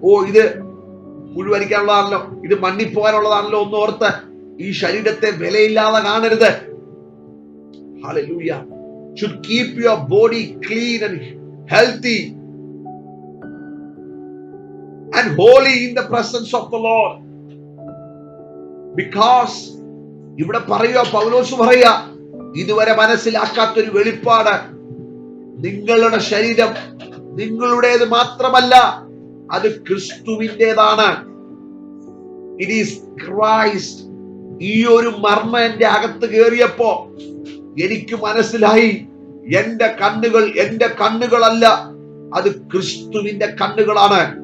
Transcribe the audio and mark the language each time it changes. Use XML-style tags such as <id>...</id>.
<ml>ഇത് മുഴുവനിക്കാനുള്ളതാണല്ലോ, ഇത് മണ്ണിപ്പോകാനുള്ളതാണല്ലോ ഒന്ന് ഓർത്ത് ഈ ശരീരത്തെ വിലയില്ലാതെ കാണരുത്.</ml> <en>Hallelujah. Should keep your body clean and healthy and holy in the presence of the Lord.</en> <ml>Because ഇവിടെ പറയുക, പൗലോസ് പറയുക, ഇതുവരെ മനസ്സിലാക്കാത്തൊരു വെളിപ്പാട്. നിങ്ങളുടെ ശരീരം നിങ്ങളുടേത് മാത്രമല്ല, അത് ക്രിസ്തുവിൻ്റെതാണ്.</ml> <en>It is Christ.</en> <ml>ഈ ഒരു മർമ്മം എന്റെ അകത്ത് കയറിയപ്പോ എനിക്ക് മനസ്സിലായി, എന്റെ കണ്ണുകൾ എന്റെ കണ്ണുകളല്ല, അത് ക്രിസ്തുവിന്റെ കണ്ണുകളാണ്.</ml>